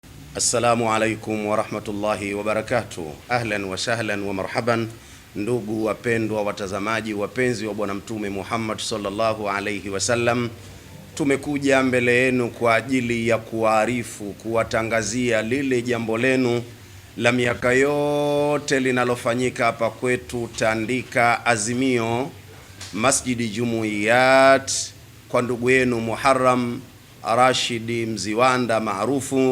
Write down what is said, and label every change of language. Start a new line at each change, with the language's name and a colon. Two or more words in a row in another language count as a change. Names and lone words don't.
Arabic: السلام عليكم ورحمة الله وبركاته. أهلا وسهلا ومرحبا,
Swahili: ndugu wapendwa watazamaji wapenzi wa Bwana Mtume Muhammad
Arabic: صلى الله عليه وسلم.
Swahili: Tumekuja mbele yenu kwa ajili ya kuwaarifu, kuwatangazia lile jambo lenu la miaka yote linalofanyika hapa kwetu Tandika Azimio Masjidi Jumuiyat kwa ndugu yenu Muharram Rashidi Mziwanda maarufu.